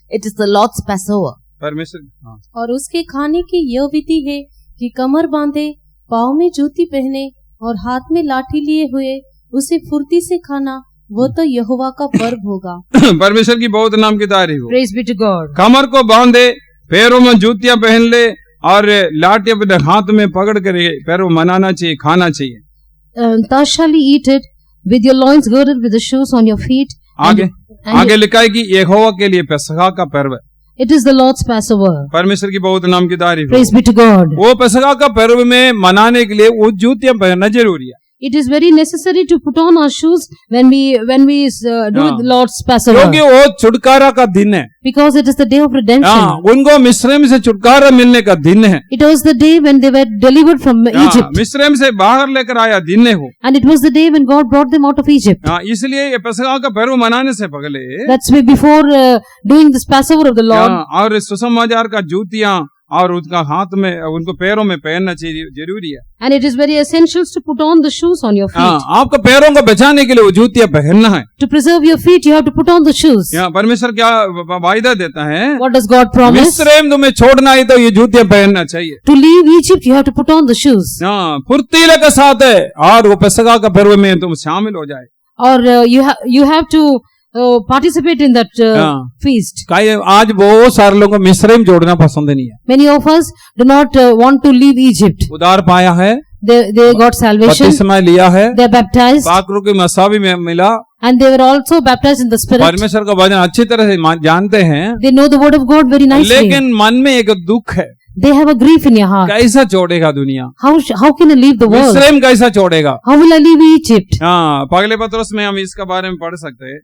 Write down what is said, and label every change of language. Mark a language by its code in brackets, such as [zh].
[en] It is the Lord's Passover. [hi] परमेश्वर और उसके खाने की यह विधि है कि कमर बांधे, पाँव में जूती पहने और हाथ में लाठी लिए हुए उसे फुर्ती से खाना, वो तो यहोवा का पर्व होगा। परमेश्वर की बहुत नाम की तारीफ हो। [en] Praise be to God. [hi] कमर को बांधे, पैरों में जूतियां पहन ले और लाठी अपने हाथ में पकड़ कर पैरों मनाना चाहिए, खाना चाहिए। [en] Thus shall ye eat it with your loins girded, with the shoes on your feet. [hi] आगे लिखा है कि यहोवा के लिए पेसखा का पर्व है। [en] It is the Lord's Passover. [hi] परमेश्वर की बहुत नाम की तारीफ। [en] Praise be to God. [hi] वो पेसखा का पर्व में मनाने के लिए वो जूतियां पहनना जरूरी है। [en] It is very necessary to put on our shoes when we do the Lord's Passover. [hi] क्योंकि वो छुटकारा का दिन है। [en] Because it is the day of redemption. [hi] उनको मिस्रैम से छुटकारा मिलने का दिन है। [en] It was the day when they were delivered from Egypt. [hi] मिस्रैम से बाहर लेकर आया दिन है वो। [en] And it was the day when God brought them out of Egypt. [hi] इसलिए ये पेसखा का पर्व मनाने से पहले, [en] that's why before doing this Passover of the Lord, [hi] और सुसमाचार का जूतियां और उनका हाथ में, उनको पैरों में पहनना चाहिए, जरूरी है। [en] And it is very essential to put on the shoes on your feet. [hi] आपको पैरों को बचाने के लिए वो जूतियां पहनना है। [en] To preserve your feet, you have to put on the shoes. [hi] परमेश्वर क्या वायदा देता है? [en] What does God promise? [hi] मिस्रैम तुम्हें छोड़ना है तो ये जूतियां पहनना चाहिए। [en] To leave Egypt, you have to put on the shoes. [hi] फुर्तीले के साथ है और वो पेसखा का पर्व में तुम शामिल हो जाए। [en] और you have to participate in that feast. [hi] आज बहुत सारे लोगों को मिस्रैम जोड़ना पसंद नहीं है। [en] Many of us do not want to leave Egypt. [hi] उद्धार पाया है, [en] they got salvation. [hi] बपतिस्मा लिया है, [en] they are baptized, [hi] पाकरू की मसावी में मिला, [en] and they were also baptized in the Spirit. [hi] परमेश्वर का वचन अच्छी तरह से जानते हैं, [en] they know the word of God very nicely. [hi] लेकिन मन में एक दुख है। [en] They have a grief in your heart. [hi] कैसा छोड़ेगा दुनिया? [en] How can I leave the world? [hi] मिस्रैम कैसा छोड़ेगा? [en] How will I leave Egypt? [hi] पगले पत्रोस में हम इसका बारे में पढ़ सकते हैं।